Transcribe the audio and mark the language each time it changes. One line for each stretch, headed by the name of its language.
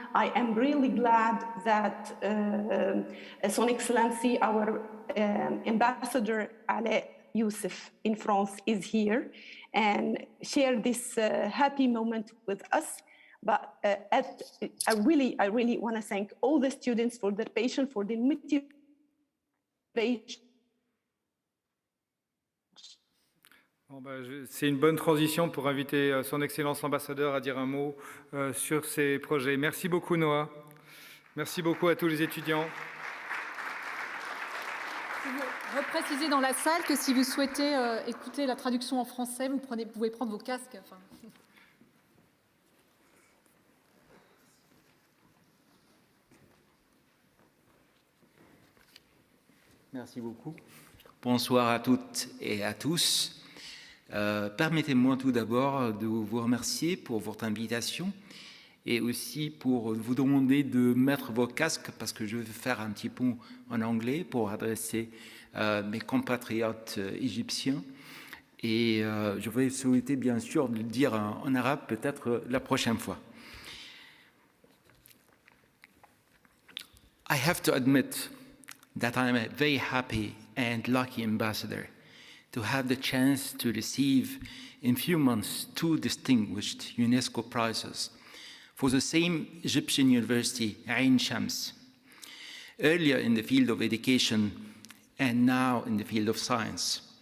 English: I am really glad that Son Excellency, our Ambassador Alain Youssef in France is here and share this happy moment with us. But I really want to thank all the students for their patience, for their motivation.
French: Bon, c'est une bonne transition pour inviter son Excellence l'ambassadeur à dire un mot sur ces projets. Merci beaucoup Noah. Merci beaucoup à tous les étudiants. Je veux repréciser dans la salle que si vous souhaitez écouter la traduction en français, vous pouvez prendre vos casques. Enfin. Merci beaucoup. Bonsoir à toutes et à tous. Permettez-moi tout d'abord de vous remercier pour votre invitation et aussi pour vous demander de mettre vos casques parce que je vais faire un petit pont en anglais pour adresser mes compatriotes égyptiens. Et je vais souhaiter bien sûr de le dire en arabe peut-être la prochaine fois.
English: I have to admit that I am a very happy and lucky ambassador to have the chance to receive in few months 2 distinguished UNESCO prizes for the same Egyptian university, Ain Shams, earlier in the field of education and now in the field of science.